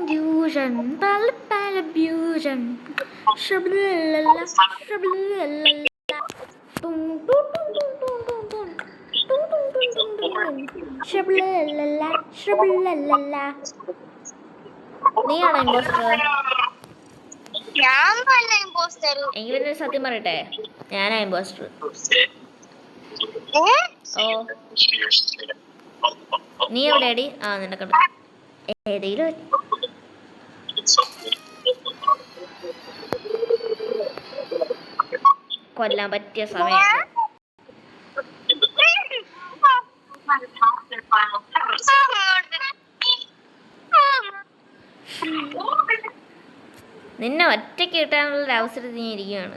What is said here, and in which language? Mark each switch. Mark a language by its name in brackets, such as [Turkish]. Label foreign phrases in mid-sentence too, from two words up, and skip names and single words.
[Malayalam] fusion, bala bala fusion, shabalala, shabalala, dum dum dum dum dum dum, dum dum dum dum dum, shabalala, shabalala. നീയാണോ ഇമ്പോസ്റ്റർ? ഞാൻ ഇമ്പോസ്റ്റർ. എങ്കിലും സത്യം പറയട്ടെ, ഞാനാ ഇമ്പോസ്റ്റർ. ഓ നീ എവിടെയാടി? ആ നിന്നെ കണ്ടു. ഏതെങ്കിലും കൊല്ലാൻ പറ്റിയ സമയത്ത് നിന്നെ ഒറ്റയ്ക്ക് കിട്ടാനുള്ള അവസരത്തിൽ നീ ഇരിക്കുകയാണ്.